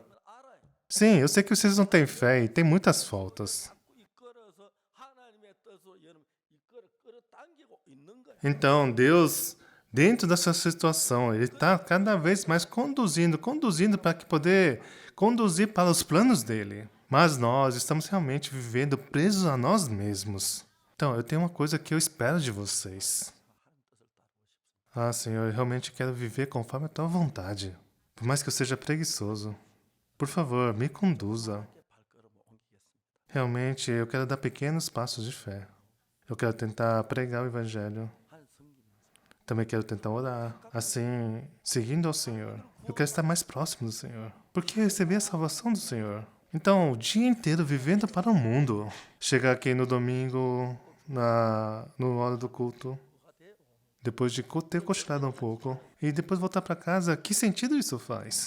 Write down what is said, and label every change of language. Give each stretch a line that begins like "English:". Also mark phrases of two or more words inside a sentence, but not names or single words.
Korean: 알아요.
Portuguese: Sim, eu sei que vocês não têm fé e têm muitas faltas.
Korean: 이끌어서 하나님의 뜻으로 여러분 끌어당기고 있는 거예요.
Portuguese: Então, Deus, dentro dessa situação, Ele está cada vez mais conduzindo para que poder conduzir para os planos dele. Mas nós estamos realmente vivendo presos a nós mesmos. Então, eu tenho uma coisa que eu espero de vocês. Ah, Senhor, eu realmente quero viver conforme a tua vontade. Por mais que eu seja preguiçoso. Por favor, me conduza.
Korean: 발걸음을 옮기겠습니다.
Portuguese: Realmente, eu quero dar pequenos passos de fé. Eu quero tentar pregar o evangelho.
Korean: 한 성기는
Portuguese: Também quero tentar orar. Assim, seguindo ao Senhor. Eu quero estar mais próximo do Senhor. Porque eu recebi a salvação do Senhor. Então, o dia inteiro vivendo para o mundo. Chegar aqui no domingo, no hora do culto. Depois de ter cochilado um pouco. E depois voltar para casa, que sentido isso faz?